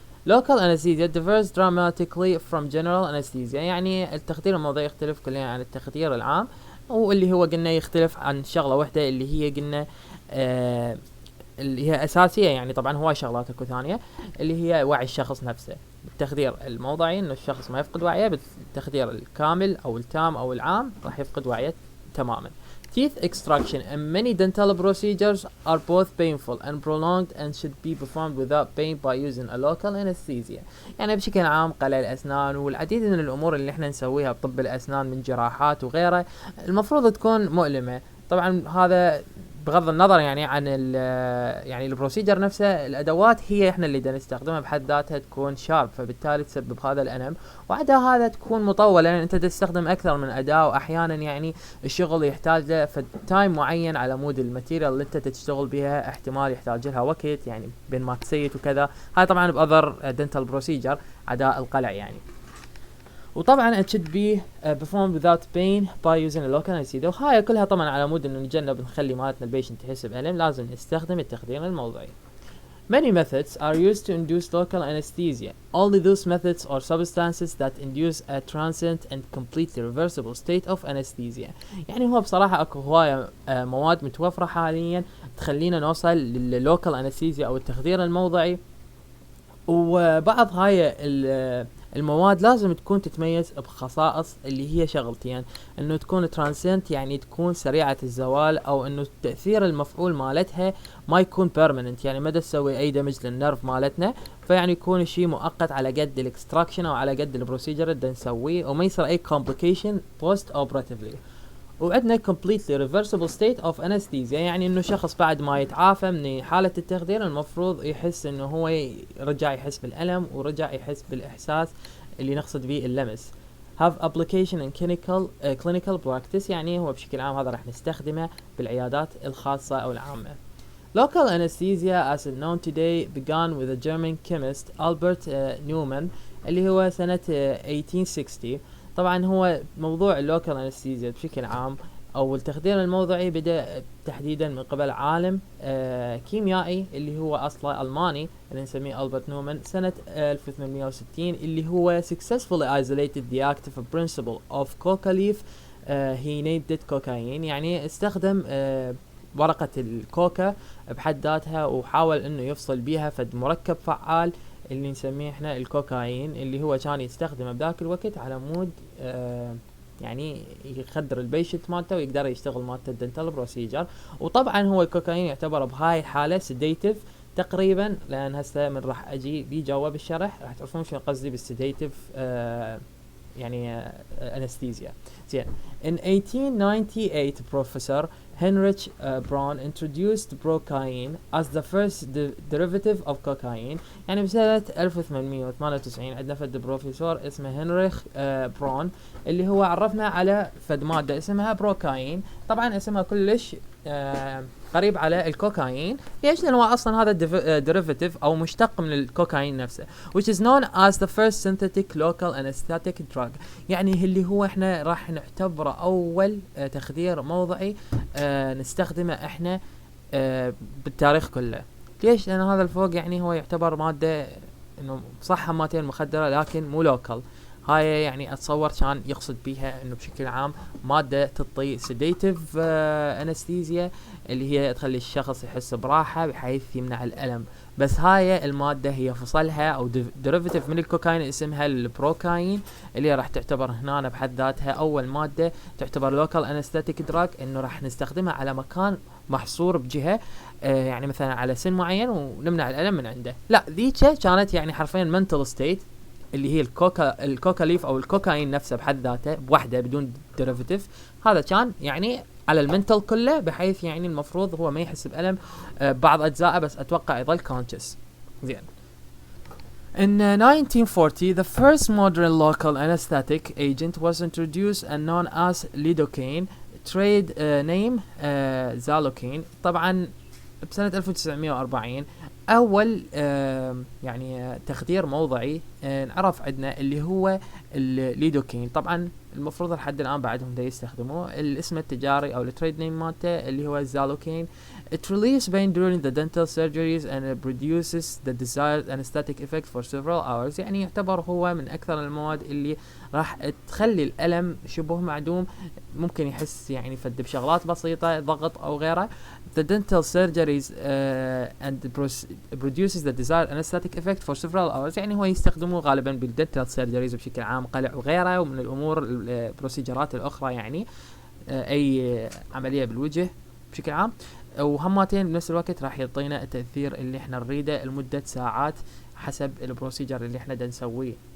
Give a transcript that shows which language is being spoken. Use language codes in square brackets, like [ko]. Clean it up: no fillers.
[en] local anesthesia differs dramatically from general anesthesia، [ar] يعني التخدير الموضعي يختلف كليا عن التخدير العام، واللي هو قلنا يختلف عن شغله واحده اللي هي قلنا اللي هي اساسيه. يعني طبعا هواي شغلات اكو ثانيه اللي هي وعي الشخص نفسه. التخدير الموضعي انه الشخص ما يفقد وعيه، بالتخدير الكامل او التام او العام راح يفقد وعيه تماما. [en] Teeth extraction and many dental procedures are both painful and prolonged and should be performed without pain by using a local anesthesia. [ar] يعني بشكل عام قلع الأسنان والعديد من الأمور اللي احنا نسويها بطب الأسنان من جراحات وغيره المفروض تكون مؤلمة. طبعا هذا بغض النظر يعني عن يعني البروسيجر نفسه، الادوات هي احنا اللي بدنا نستخدمها بحد ذاتها تكون شارب، فبالتالي تسبب هذا الالم. وعدا هذا تكون مطوله لان انت تستخدم اكثر من اداه، واحيانا يعني الشغل يحتاج له تايم معين على مود الماتيريال اللي انت تشتغل بها، احتمال يحتاج لها وقت يعني بين ما تسيت وكذا. هاي طبعا باذر دنتال بروسيجر عدا القلع يعني. [en] وطبعا it should be performed without pain by using a local anesthesia. [ar] وهاي كلها طبعا على مود انه نتجنب نخلي مالتنا البيشنت يحس بألم، لازم نستخدم التخدير الموضعي. [en] Many methods are used to induce local anesthesia. Only those methods or substances that induce a transient and completely reversible state of anesthesia. [ar] يعني هو بصراحة اكو هواية مواد متوفرة حاليا تخلينا نوصل لللوكال انستيزيا او التخدير الموضعي، وبعض هاي المواد لازم تكون تتميز بخصائص اللي هي شغلتين، انه تكون ترانسنت يعني تكون سريعة الزوال، او انه التأثير المفعول مالتها ما يكون بيرمننت، يعني ما تسوي اي دمج للنرف مالتنا، فيعني يكون شيء مؤقت على قد الاكستراكشن او على قد البروسيجر اللي نسويه، وما يصير اي كومبليكيشن بوست اوبراتيفلي. وعندنا [en] completely reversible state of anesthesia، [ar] يعني انه شخص بعد ما يتعافى من حالة التخدير المفروض يحس انه هو رجع يحس بالألم ورجع يحس بالإحساس اللي نقصد به اللمس. [en] have application in clinical practice، [ar] يعني هو بشكل عام هذا راح نستخدمه بالعيادات الخاصة او العامة. [en] Local anesthesia as known today began with a German chemist Albert Neumann [ar] اللي هو سنة 1860. طبعا هو موضوع اللوكال انستيزيا بشكل عام او التخدير الموضعي بدأ تحديدا من قبل عالم كيميائي اللي هو اصله الماني اللي نسميه ألبرت نومان سنة 1860، اللي هو [en] successfully isolated the active principle of coca leaf. he named it cocaine، [ar] يعني استخدم ورقة الكوكا بحد ذاتها وحاول انه يفصل بيها فد مركب فعال اللي نسميه احنا الكوكايين، اللي هو كان يستخدمه بذاك الوقت على مود يعني يخدر البيشنت مالته ويقدر يشتغل مالته الدنتال بروسيجر. وطبعا هو الكوكايين يعتبر بهاي الحالة سيديتيف تقريبا، لان هسه من راح اجي بيجاوب الشرح راح تعرفون شو قصدي بالسيديتيف يعني anesthesia. زين. [en] In 1898 Professor Heinrich Braun introduced brocaine as the first derivative of cocaine. [ar] يعني بسنة 1898 عندنا فد بروفيسور اسمه هنريخ برون اللي هو عرفنا على فد مادة اسمها بروكاين. طبعا اسمها كلش قريب على الكوكايين. ليش؟ لأنه أصلا هذا derivative أو مشتق من الكوكايين نفسه [en] which is known as the first synthetic local anesthetic drug. [ar] يعني اللي هو احنا راح نعتبره أول تخدير موضعي نستخدمه احنا بالتاريخ كله. ليش؟ لأن هذا الفوق يعني هو يعتبر مادة انه صح مادتين مخدرة لكن مو لوكال. هاي يعني اتصور كان يقصد بيها انه بشكل عام مادة تعطي سيديتيف انستيزيا اللي هي تخلي الشخص يحس براحة بحيث يمنع الألم. بس هاي المادة هي فصلها او ديريفيتيف من الكوكايين اسمها البروكاين اللي راح تعتبر هنا بحد ذاتها اول مادة تعتبر لوكال انستيتيك دراج انه راح نستخدمها على مكان محصور بجهة يعني مثلا على سن معين ونمنع الألم من عنده. لا ذيك كانت يعني حرفيا [en] mental state [ar] اللي هي الكوكا ليف او الكوكايين نفسه بحد ذاته بوحده بدون ديريفيتيف. هذا كان يعني على المنتل كله بحيث يعني المفروض هو ما يحس بألم بعض اجزائه بس اتوقع يظل كونشس. زين. [en] In 1940 the first modern local anesthetic agent was introduced and known as lidocaine, trade name Xalocaine. [ar] طبعا بسنة 1940 اول يعني تخدير موضعي نعرف عندنا اللي هو الليدوكين. طبعا المفروض لحد الان بعدهم دا يستخدموه. الاسم التجاري او التريد نيم مالته اللي هو الزالوكين. [en] It relieves pain during the dental surgeries and it produces the desired anesthetic effect for several hours. [ar] يعني يعتبر هو من اكثر المواد اللي راح تخلي الالم شبه معدوم. ممكن يحس يعني فد بشغلات بسيطة ضغط او غيره. [en] The dental surgeries and produces the desired anesthetic effect for several hours. [ar] يعني هو يستخدموه غالبا بالdental surgeries بشكل عام قلع وغيره ومن الامور البروسيجرات الاخرى يعني اي عملية بالوجه بشكل عام. وهماتين بنفس الوقت راح يعطينا التأثير اللي احنا نريده لمدة ساعات حسب البروسيجر اللي احنا دا نسويه.